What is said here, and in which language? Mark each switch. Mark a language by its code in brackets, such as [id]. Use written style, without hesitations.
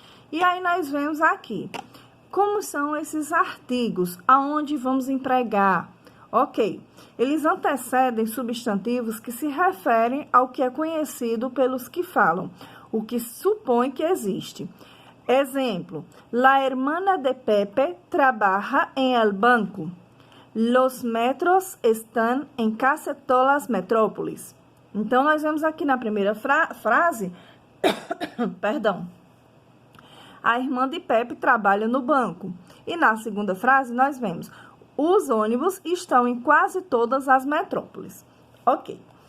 [pt] E aí, nós vemos aqui como são esses artigos, aonde vamos empregar. Ok, eles antecedem substantivos que se referem ao que é conhecido pelos que falam, o que supõe que existe. Exemplo, [es] la hermana de Pepe trabaja en el banco. Los metros están en casi todas las metrópolis. [pt] Então, nós vemos aqui na primeira frase, perdão, a irmã de Pepe trabalha no banco. E na segunda frase, nós vemos, os ônibus estão em quase todas as metrópoles. Ok.